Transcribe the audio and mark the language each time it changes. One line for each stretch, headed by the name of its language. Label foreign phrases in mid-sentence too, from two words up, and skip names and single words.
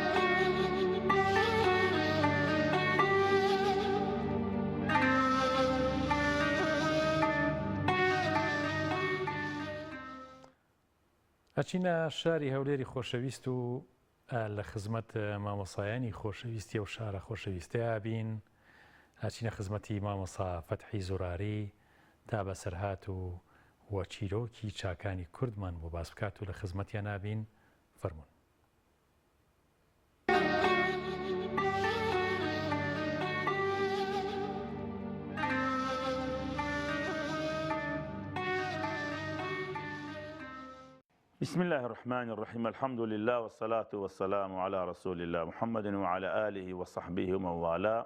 Central Kurdish: ئەچینە شاری هەولێری خۆشەویست و لە خزمەت مامۆسایانی خۆشەویستی و شارە خۆشەویستەیە بین ئەچینە خزمەتی مامۆسا فەتحی زوراری تا بەسەرهات و چیرۆکی چاکانی کوردمان بۆ باس بکات و لە خزمەتیان نابین فەرموون.
Arabic: بسم الله الرحمن الرحيم الحمد لله والصلاة والسلام على رسول الله محمد وعلى آله وصحبه ومن والاه.